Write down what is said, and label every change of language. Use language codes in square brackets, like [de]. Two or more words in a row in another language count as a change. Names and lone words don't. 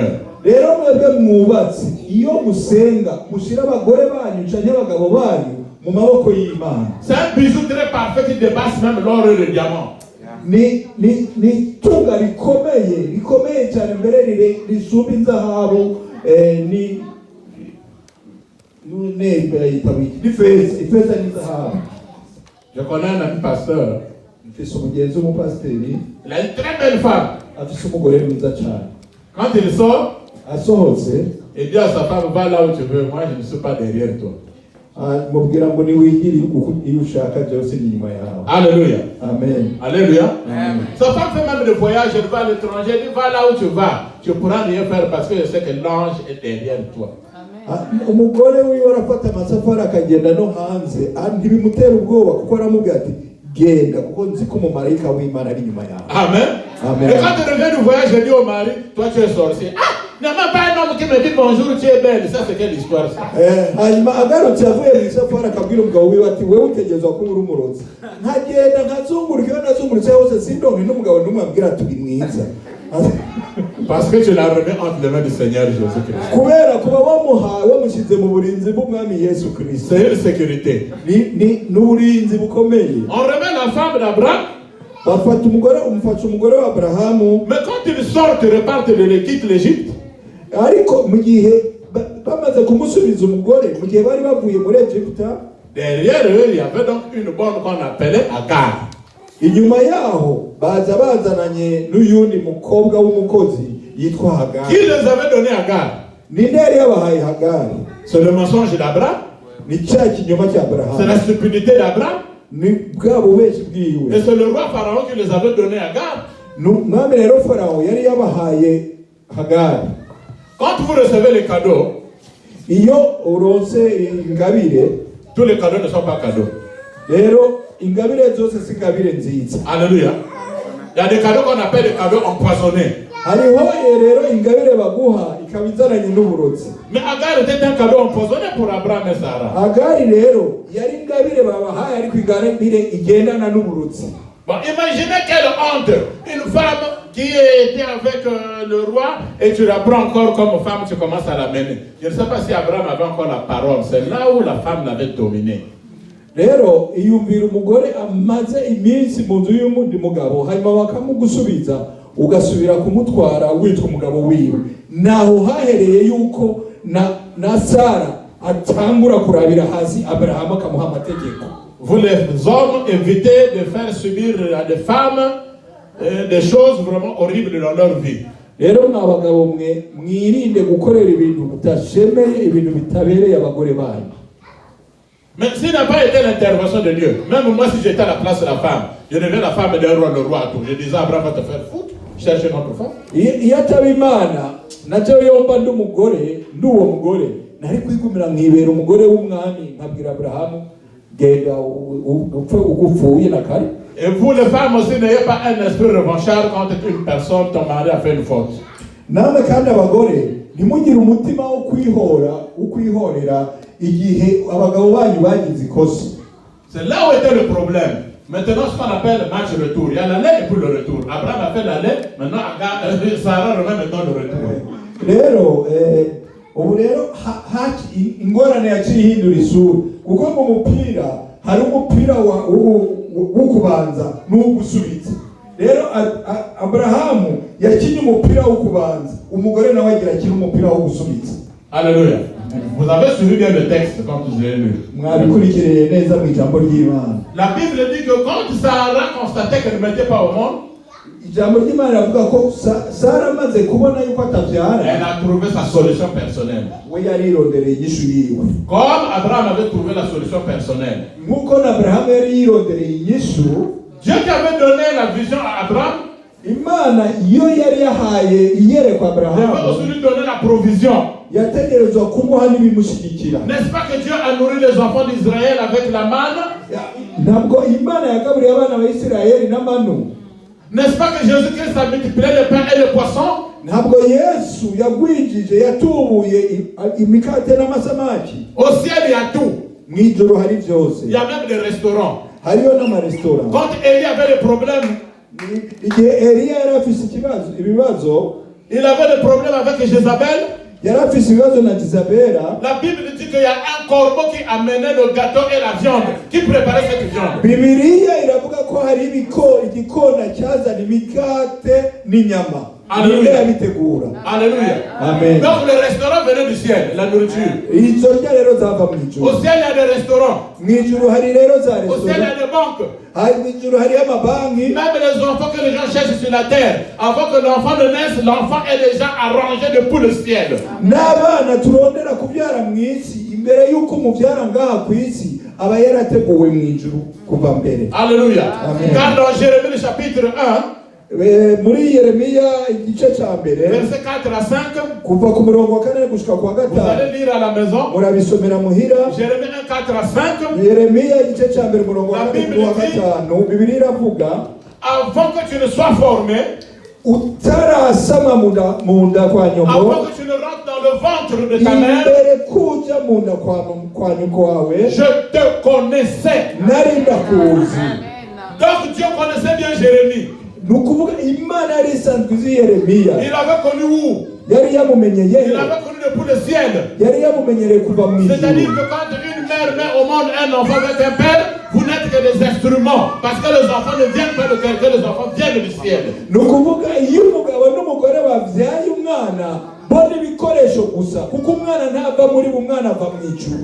[rn] Rero mwebwe mwubatse iyo musenga mushira abagore banyu canke abagabo banyu mu maboko y'Imana. [fr] C'est un bijou très parfait qui dépasse même l'or et le diamant. [rn] Ni tunga rikomeye cyane mbere risumba inzahabu ni ifeza n'inzahabu. [fr] Je connais un ami pasteur. [rn] Mfise umugenzi w'umupasiteri. [fr] Il a une très belle femme. [rn] Afise umugore mwiza cyane. [fr] Quand il sort, [rn] asohotse, [fr] il dit à sa femme, va là où tu veux, moi je ne suis pas derrière toi. [rn] Mubwira ngo niwigire iyo ushaka byose ni nyuma yawe. [fr] Alléluia. Amen. Alléluia. Amen. Sa femme fait même des voyages, elle va à l'étranger, elle dit va là où tu vas. Tu pourras rien faire parce que je sais que l'ange est derrière toi. [rn] Umugore wiwe arafata amasafari akagenda no hanze ntibimutera ubwoba kuko aramubwira ati genda kuko nzi ko umumarayika w'Imana ari nyuma yawe. Amen. Amen. [fr] Et quand tu reviens du voyage, je dis au mari, toi tu es sorcier. Il n'y a même pas un homme qui me dit bonjour, tu es belle. Ça, c'est quelle histoire ça? [rn] Hanyuma agarutse avuye mu isafari akabwira umugabo wiwe ati wewe utegerezwa kuba uri umurozi. Nkagenda nkazunguruka iyo nazungurutse hose sindonke n'umugabo n'umwe ambwira ati uri mwiza. [fr] Parce que tu l'as remis entre les mains du Seigneur Jésus-Christ. [rn] Kubera kuba wamushyize mu burinzi bw'Umwami Yesu Kristo. [fr] C'est une sécurité. [rn] N'uburinzi bukomeye. [fr] On remet la femme d'Abraham. [rn] Umufasha umugore wa Aburahamu. [fr] Mais quand ils sortent, ils repartent de quitte l'Égypte. [rn] Ariko mu gihe bamaze kumusubiza umugore mu gihe bari bavuye muri Egiputa, [fr] derrière eux il y avait donc une bonne qu'on appelait Agar. [rn] Inyuma yaho bazananye n'uyundi mukobwa w'umukozi yitwa Hagar. [fr] Qui les avait donné Agar? [rn] Ninde yari yabahaye Hagar? [fr] C'est le mensonge d'Abraham. [rn] Ni cya kinyoma cya Abraham. [fr] C'est la stupidité d'Abraham. [rn] Ni bwa bubeshi bwiwe. [fr] Et c'est le roi Pharaon qui les avait donné Agar. [rn] Mwami rero Pharaon yari yabahaye Hagar. [fr] Quand vous recevez les cadeaux, [rn] iyo uronse ingabire, [fr] tous les cadeaux ne sont pas cadeaux. [rn] Rero ingabire zose si ingabire nziza. [fr] Alléluia. Il y a des cadeaux qu'on appelle des cadeaux empoisonnés. [rn] Hariho rero ingabire baguha ikabizaranye n'uburozi. [fr] Mais Agar était un cadeau empoisonné pour Abraham et Sarah. [rn] Agar rero yari ingabire babahaye ariko ingabire igendana n'uburozi. [fr] Bon, imaginez quelle honte, une femme qui était avec le roi et tu la prends encore comme femme, tu commences à la mener. Je ne sais pas si Abraham avait encore la parole, c'est là où la femme l'avait dominé. [rn] Rero iyumvira umugore amaze iminsi mu nzu y'umundi mugabo hanyuma bakamugusubiza ugasubira kumutwara witwa umugabo wiwe. Naho hahereye yuko na Sara atangura kurabira hasi Abraham akamuha amategeko. [fr] Vous les hommes évitez de faire subir à des femmes des choses vraiment horribles dans leur vie. [rn] Rero mwabagabo mwe mwirinde gukorera ibintu bitashemeye ibintu bitabereye abagore banyu. [fr] Mais s'il n'a pas été l'intervention de Dieu, même moi si j'étais à la place de la femme, je deviens la femme d'un roi, le roi à tout. Je disais à Abraham va te faire foutre, cherche une autre femme. [rn] Iyo ataba Imana nacyo yomba nd'umugore n'uwo mugore nari kwigumira nkibera umugore w'umwami nkabwira Abrahamu genda upfe ugupfuye na kare. [fr] Et vous les femmes aussi n'ayez pas un esprit revanchard quand une personne, ton mari a fait une faute. [rn] Namwe kandi abagore ntimugire umutima wo kwihorera igihe abagabo banyu bagize ikosa. [fr] C'est là où était le problème. Maintenant, ce qu'on appelle le match retour. Il y a l'aller et puis le retour. Abraham a fait l'aller, maintenant Sarah remet maintenant le retour. [rn] Rero ubu rero ingorane yaciye ihindura isura, kuko mu mupira hari umupira wo kubanza n'ugusubiza. Rero Abrahamu yakinye umupira wo kubanza, umugore nawe agira akina umupira wo gusubiza. [fr] Alléluia. Vous avez suivi bien le texte quand vous avez lu. [rn] Mwabikurikireye neza mu ijambo ry'Imana. [fr] La Bible dit que quand Sarah constatait qu'elle ne mettait pas au monde, [rn] ijambo ry'Imana avuga ko Sara amaze kubona yuko atabyara, [fr] elle a trouvé sa solution personnelle. [rn] we yarirondereye inyishu yiwe. [fr] Comme Abraham avait trouvé la solution personnelle. [rn] Nk'uko Abrahamu yari yirondereye inyishu, [fr] Dieu qui avait donné la vision à Abraham, [rn] Imana iyo yari yahaye iyerekwa [fr] devait [rn] Abrahamu, [fr] aussi lui donner la provision. [rn] yategerezwa kumuha n'ibimushyigikira. [fr] N'est-ce pas que Dieu a nourri les enfants d'Israël avec la manne? [rn] Ntabwo Imana yagaburiye abana ba Isirayeli n'amanu. [fr] N'est-ce pas que Jésus-Christ a multiplié le pain et le poisson? [rn] Ntabwo Yesu yagwijije yatubuye imikate n'amasamaki. [fr] Au ciel, il y a tout. [rn] Mu ijuru hari byose. [fr] Il y a même des restaurants. [rn] Hariyo n'amaresitora. [fr] Quand Élie avait des problèmes, [rn] Igihe Eliya yari afise ibibazo, [fr] il avait des problèmes avec Jézabel. [rn] yari afise ibibazo na Jezabela. [fr] La Bible dit qu'il y a un corbeau qui amenait le gâteau et la viande, qui préparait cette viande. [rn] Bibiliya iravuga ko hari igikona cyazana imikate n'inyama. Alléluia. Yabitegura. Alléluia. Amen. [fr] Donc le restaurant venait du ciel, la nourriture. [rn] Izo rya rero zava mu ijuru. [fr] Au ciel, il y a des restaurants. [rn] Mu ijuru hari rero za [fr] Au ciel, il y [rn] resitora. [fr] a des banques. [rn] Mu ijuru hari amabanki. [fr] Même les enfants que les gens cherchent sur la terre, avant que l'enfant ne naisse, l'enfant est déjà arrangé depuis le ciel. [rn] N'abana turondera kubyara mu isi, imbere y'uko umubyara ngaha ku isi aba yarateguwe mu ijuru kuva mbere. Alléluia. Amen. [fr] Car dans Jérémie le chapitre 1, [rn] muri Yeremiya igice cya mbere, [fr] verset 4 à 5, [rn] kuva ku murongo wa 4 gushika ku wa [fr] vous 5, allez lire à la maison. [rn] murabisomera muhira. [fr] Jérémie 1, 4 à 5. [rn] Yeremiya igice cya mbere umurongo wa 4 wa 5, Bibiliya iravuga, [fr] Avant que tu ne sois formé, [rn] utarasama mu nda kwa nyoko, [fr] avant que tu ne rentres dans le ventre de ta mère, [rn] imbere kuja mu nda kwa nyoko wawe, [fr] je te connaissais. [rn] nari ndakuzi. [fr] Donc Dieu connaissait bien Jérémie. [rn] Ni ukuvuga Imana yari isanzwe izi Yeremiya. [fr] Il avait connu où? [rn] Yari yamumenyeye, [fr] Il avait connu depuis le ciel. [rn] yari yamumenyereye kuva mu [fr] C'est-à-dire [rn] ijuru. [fr] que quand une mère met au monde un enfant avec un père, vous n'êtes que des instruments. Parce que les enfants ne viennent pas de quelqu'un, les enfants viennent du ciel. [rn] Ni ukuvuga iyo umugabo n'umugore babyaye umwana, bo ni ibikoresho gusa, kuko umwana ntava muri bo, umwana ava mu ijuru.